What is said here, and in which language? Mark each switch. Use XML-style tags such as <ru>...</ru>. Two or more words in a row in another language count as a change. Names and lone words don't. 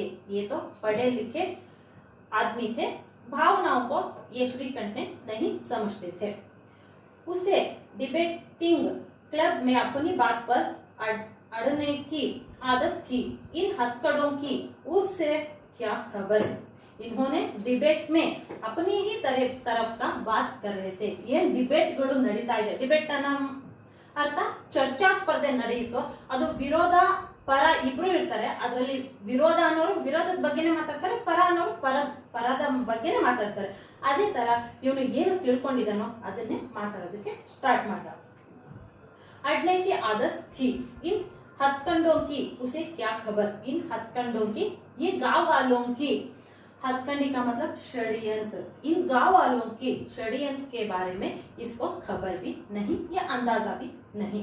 <hi>ये तो पढ़े लिखे आदमी थे, भावनाओं को ये श्रीकंठ ने नहीं समझते थे। उसे डिबेटिंग क्लब में अपनी बात पर अड़ने की आदत थी। इन हथकड़ों की उससे क्या खबर? इन्होंने डिबेट में अपनी ही तरफ का बात कर रहे थे।</hi> <kn>ये ಡಿಬೇಟ್ಗಳು ನಡೀತಾ ಇದೆ। ಡಿಬೇಟ್ ಅನ್ನ ಅರ್ಥ ಚರ್ಚಾ ಸ್ಪರ್ಧೆ ನಡೆಯಿತು, ಅದು ವಿರೋಧ ಪರ ಇಬ್ರು ಇರ್ತಾರೆ, ಅದರಲ್ಲಿ ವಿರೋಧ ಅನ್ನೋರು ವಿರೋಧದ ಬಗ್ಗೆನೇ ಮಾತಾಡ್ತಾರೆ, ಪರ ಅನ್ನೋರು ಪರದ ಬಗ್ಗೆನೇ ಮಾತಾಡ್ತಾರೆ। ಅದೇ ತರ ಇವನು ಏನು ತಿಳ್ಕೊಂಡಿದ್ದಾನೋ ಅದನ್ನೇ ಮಾತಾಡೋದಕ್ಕೆ ಸ್ಟಾರ್ಟ್ ಮಾಡ್ದ।</kn> <hi>अड़ने की आदत थी। इन हथकंडों की उसे क्या खबर? इन हथकंडों की, ये गांव वालों की, हथकंडी का मतलब षड्यंत्र, इन गांव वालों के षड्यंत्र के बारे में इसको खबर भी नहीं या अंदाजा भी नहीं।</hi>